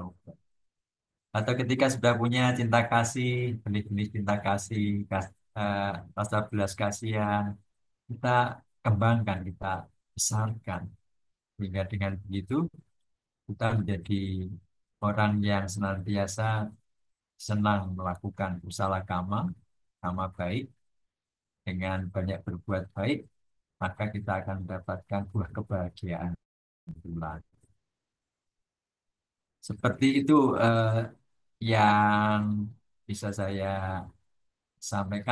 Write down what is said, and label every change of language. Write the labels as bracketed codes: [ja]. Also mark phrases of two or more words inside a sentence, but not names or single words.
[id] Atau ketika sudah punya cinta kasih, benih-benih cinta kasih, eh, rasa belas kasihan, kita kembangkan, kita besarkan. Sehingga dengan begitu kita menjadi orang yang senantiasa senang melakukan [pi] kusala kama, [id] kama baik, dengan banyak berbuat baik, maka kita akan mendapatkan buah kebahagiaan bulan. Seperti itu yang bisa saya sampaikan.